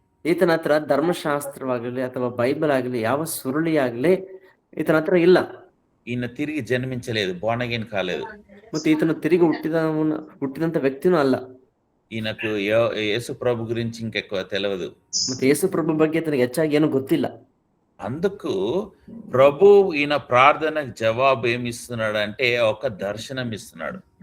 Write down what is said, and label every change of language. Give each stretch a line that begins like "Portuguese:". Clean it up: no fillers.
Kannada: ಈತನ ಹತ್ರ ಧರ್ಮಶಾಸ್ತ್ರವಾಗಲಿ ಅಥವಾ ಬೈಬಲ್ ಆಗಲಿ ಯಾವ ಸುರುಳಿ ಆಗಲಿ ಈತನ ಹತ್ರ ಇಲ್ಲ.
Telugu: ఈయన తిరిగి జన్మించలేదు,
English: born again
Telugu: కాలేదు.
Kannada: ಮತ್ತೆ ಈತನು ತಿರುಗಿ ಹುಟ್ಟಿದಂತ ವ್ಯಕ್ತಿನೂ ಅಲ್ಲ.
Telugu: ఈయనకు యేసు ప్రభు గురించి ఇంకెక్కువ తెలియదు.
Kannada: ಮತ್ತೆ ಯೇಸು ಪ್ರಭು ಬಗ್ಗೆ ತನಗೆ ಹೆಚ್ಚಾಗಿ ಏನು ಗೊತ್ತಿಲ್ಲ.
Telugu: అందుకు ప్రభు ఈయన ప్రార్థనకు జవాబు ఏమి ఇస్తున్నాడు అంటే ఒక దర్శనం ఇస్తున్నాడు.